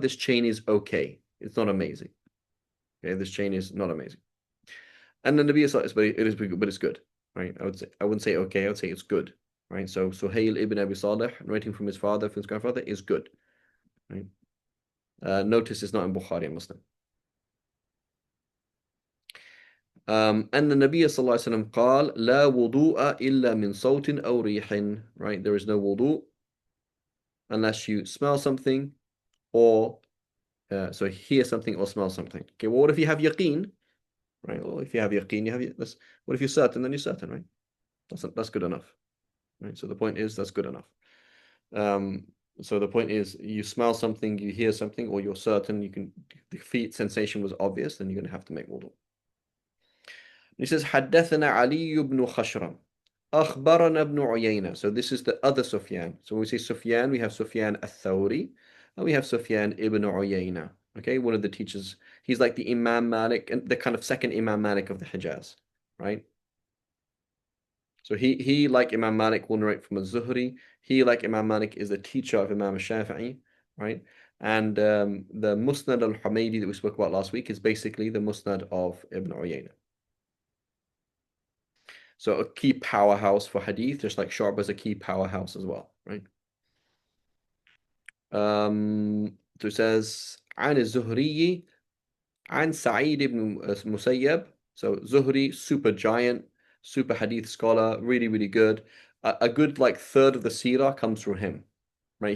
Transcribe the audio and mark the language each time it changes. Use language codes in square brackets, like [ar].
[en] This chain is okay. It's not amazing. Okay, this chain is not amazing. And then the Nabi, but it's good, right? I wouldn't say okay. I would say it's good, right? So Suhail ibn Abi Salih, writing from his father, from his grandfather, is good, right? Notice it's not in Bukhari and Muslim. And the Nabi sallallahu alaihi wasallam [ar] قال لا وضوء إلا من صوت أو ريح, [en] right? There is no wudu unless you smell something or so hear something or smell something. Okay, well, what if you have yaqeen? Right? Well, if you have yaqeen, what if you're certain? Then you're certain, right? That's good enough, right? So the point is that's good enough. So the point is you smell something, you hear something, or you're certain the feet sensation was obvious, then you're going to have to make wudu. He says [ar] حدثنا علي بن خشرم أخبرنا ابن عيينة. [en] So this is the other Sufyan. So when we say Sufyan, we have Sufyan al-Thawri and we have Sufyan ibn Uyayna. Okay, one of the teachers. He's like the Imam Malik, and the kind of second Imam Malik of the Hijaz, right? So he like Imam Malik will narrate from az-Zuhri. He like Imam Malik is the teacher of Imam Shafi'i, right? And the Musnad al-Humaydi that we spoke about last week is basically the Musnad of Ibn Uyayna. So a key powerhouse for hadith, just like Shu'bah is a key powerhouse as well, right? So it says [ar] عن الزهري عن سعيد بن مسيب. [en] So Zuhri, super giant, super hadith scholar, really, really good. A good like third of the seerah comes from him, right?